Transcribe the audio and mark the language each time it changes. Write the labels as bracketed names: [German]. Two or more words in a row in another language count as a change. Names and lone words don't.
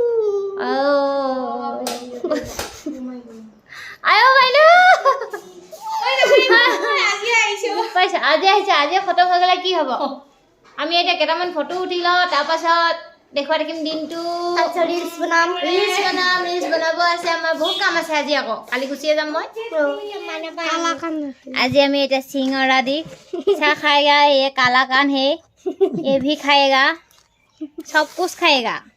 [Assamese] আয়ো বাইদেউ আজি খতম হৈ গ'লে কি হ'ব আমি এতিয়া কেইটামান ফটো উঠি লওঁ তাৰপাছত দেখুৱাই থাকিম দিনটো ৰিলছ বনাব আছে আমাৰ বহুত কাম আছে আজি আকৌ কালি গুচিয়ে যাম মই আজি আমি এতিয়া চিঙৰা দি চাহ [Hindi] खाएगा ये काला कान है ये भी खाएगा सब कुछ खाएगा